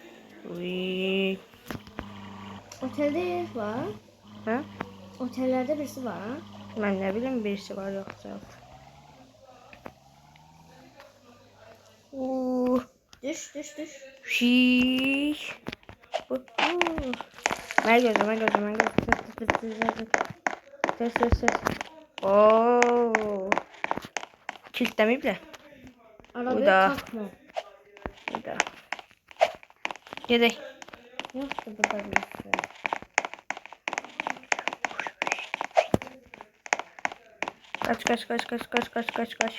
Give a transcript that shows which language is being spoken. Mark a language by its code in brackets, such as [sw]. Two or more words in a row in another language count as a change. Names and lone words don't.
[tr] Otelde var. [az] Hə? [tr] Otellerde birisi var. [az] Mən nə bilim, birisi var yoxsa. Düş. Şiş. Mən gözlə. Ses. Kilitləməyiblər. [tr] Arabaya [az] Burada. [tr] takma. [az] Burada. Gedək. [tr] Yoktu burada birisi. Kaç.